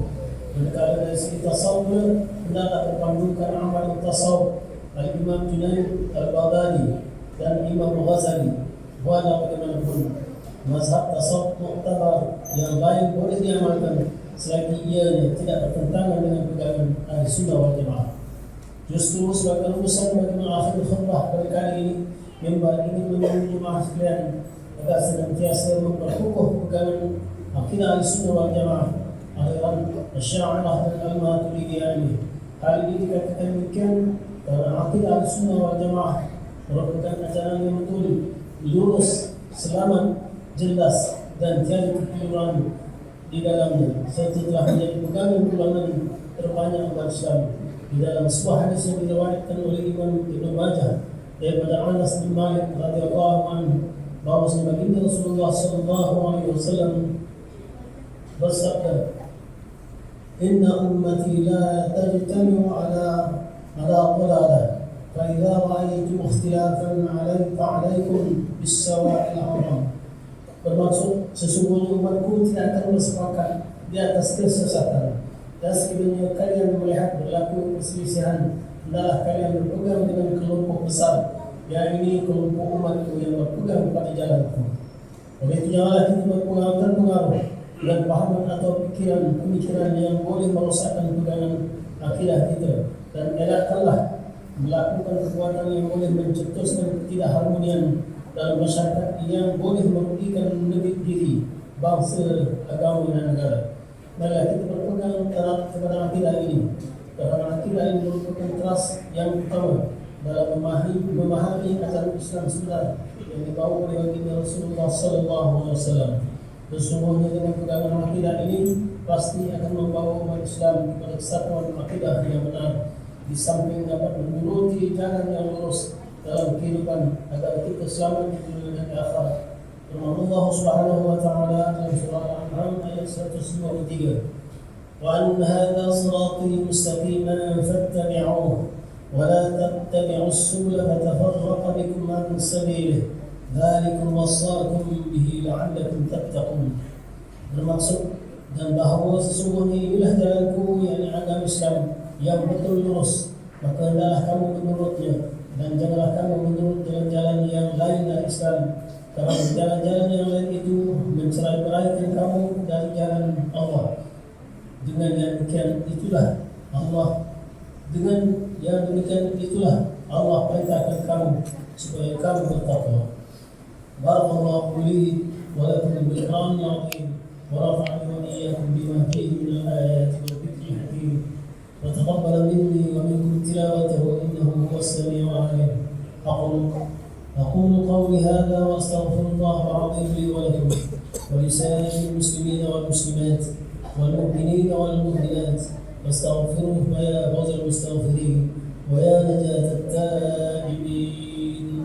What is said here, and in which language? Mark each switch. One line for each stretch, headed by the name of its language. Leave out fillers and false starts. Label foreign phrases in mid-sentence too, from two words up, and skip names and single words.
Malay: Berkala dari segi tasawuf, hendaklah berpandukan amal tasawuf Al-Imam Junaid Al-Baghdadi dan Imam Al-Ghazali. Walau bagaimanapun, mazhab tasawuf muktabar yang lain boleh diamalkan selagi ia tidak bertentangan dengan pegangan
Arabic: أهل السنة والجماعة.
Malay: Justru sebagai urusan bagi mengakhiri khutbah pada kali ini, member ingin menyuruh jemaah sekalian agar senantiasa memperkukuh pegangan akidah
Arabic: أهل السنة والجماعة,
Malay: aliran Asy'ariyah dan Al-Maturidiyah ini. Hal ini dikatakan demikian karena akidah
Arabic: أهل السنة والجماعة
Malay: merupakan ajaran yang betul, lurus, selamat, jelas dan tiada kekeliruan di dalamnya, serta telah menjadi pegangan pulangan terbanyak umat Islam. Di dalam sebuah hadis yang diriwayatkan oleh Imam Ibnu Majah daripada Anas bin Malik
Arabic: رضي الله عنه
Malay: bahawa baginda Rasulullah
Arabic: صلى الله عليه وسلم
Malay: bersabda,
Arabic: "إن أمتي لا تجتمع على ضلالة فإذا رأيتم اختلافا فعليكم بالسواء الأعظم.
Malay: Bermaksud sesungguhnya umatku tidak akan bersepakat di atas kesesatan, dan sekiranya kalian melihat berlaku perselisihan, hendaklah kalian berpegang dengan kelompok besar, yakni kelompok umatku yang berpegang pada jalanku. Oleh itu janganlah kita terpengaruh dengan pahaman atau pemikiran yang boleh merosakkan pegangan akidah kita, dan elakkanlah melakukan perbuatan yang boleh mencetuskan ketidakharmonian dalam masyarakat yang boleh merugikan negeri diri, bangsa, agama dan negara. Marilah kita berpegang erat kepada akidah ini, kerana akidah ini merupakan teras yang utama dalam memahami ajaran Islam sebenar yang dibawa oleh baginda Rasulullah SAW. Sesungguhnya dengan pegangan akidah ini pasti akan membawa umat Islam kepada kesatuan akidah yang benar, di samping dapat menuruti jalan yang lurus dalam kehidupan agar kita selamat di dunia dan akhirat. Firman Allah
Arabic: سبحانه وتعالى
Malay: dalam surah Al-An'am ayat 123,
Arabic: "وأن هذا صراطي مستقيما فاتبعوه ولا تتبعوا السبل فتفرق بكم عن سبيله ذلكم وصاكم به لعلكم تتقون."
Malay: Bermaksud dan bahawa sesungguhnya inilah jalanku, yakni agama Islam yang betul lurus, maka hendaklah kamu menurutnya, dan janganlah kamu menurut jalan-jalan yang lain dari Islam, kerana jalan-jalan yang lain itu mencerai-beraikan kamu dari jalan Allah. Dengan yang demikian itulah Allah perintahkan kamu supaya kamu bertakwa.
Arabic: بارك الله لي ولكم بالقرآن العظيم ورفعني وإياكم بما فيه من الآيات والذكر الحكيم. وتقبل مني ومنكم تلاوته إنه هو السميع العليم. أقول قولي هذا وأستغفر الله العظيم لي ولكم ولسائر المسلمين والمسلمات والمؤمنين والمؤمنات، فاستغفروه فيا فوز المستغفرين ويا نجاة التائبين.